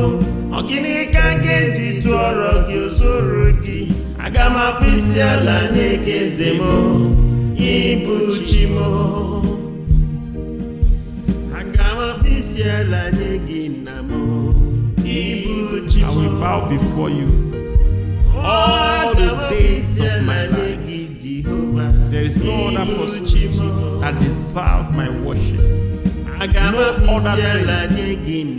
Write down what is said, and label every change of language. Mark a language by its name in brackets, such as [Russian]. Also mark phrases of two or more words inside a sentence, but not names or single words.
[Igbo] Ọ gịnị ka ga-eji tụọrọ gị ozoro gị? Aga m akpụ isi ala nye gị eze m, Ibuchimo. Aga m akpụ isi ala nye gị nna m, Ibuchimo. [English] I will bow before you all the days of my life. There is no other person that deserves my worship. No other thing.